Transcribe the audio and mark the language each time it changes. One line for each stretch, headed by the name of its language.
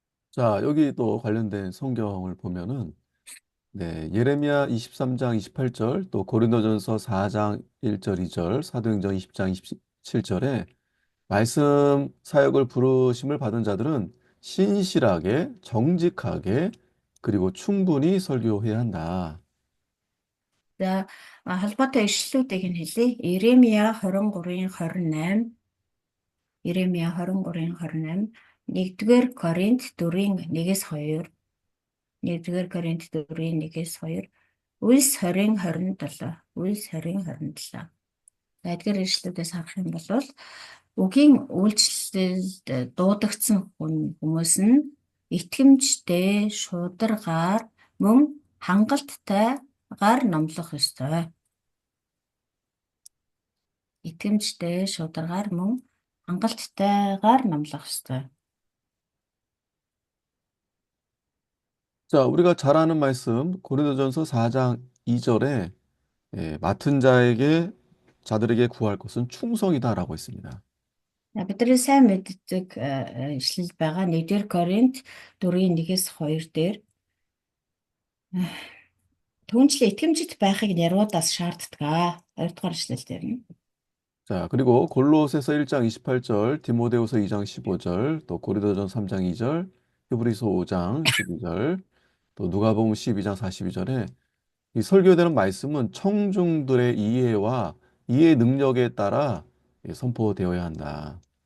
Korean: 자, 여기 또 관련된 성경을 보면은 네, 예레미야 23장 28절, 또 고린도전서 4장 1절 2절, 사도행전 20장 27절에 말씀 사역을 부르심을 받은 자들은 신실하게, 정직하게, 그리고 충분히 설교해야 한다.
Mongolian: За холбоотой ишлэлүүдийг нь хэлье. Иремья 23:28, Иремья 23:28, 1-р Коринт 4:1-2, 1-р Коринт 4:1-2, Үлс 20:27, Үлс 20:27. За эдгээр ишлэлүүдээс харах юм бол үгийн үйлчлэлд дуудагдсан хүмүүс нь итгэмжтэй, шударгаар, мөн хангалттайгаар номлох ёстой. Итгэмжтэй, шударгаар, мөн хангалттайгаар номлох ёстой.
Korean: 자, 우리가 잘 아는 말씀, 고린도전서 4장 2절에 맡은 자들에게 구할 것은 충성이다라고 했습니다.
Mongolian: Бидний сайн мэддэг ишлэл байгаа 1-р Коринт 4:1-2 дээр түүнчлэн итгэмжит байхыг няруудаас шаарддаг. 2-р ишлэл дээр нь.
Korean: 자, 그리고 골로새서 1장 28절, 디모데후서 2장 15절, 또 고린도전 3장 2절, 히브리서 5장 12절, 또 누가복음 12장 42절에 이 설교되는 말씀은 청중들의 이해와 이해 능력에 따라 선포되어야 한다.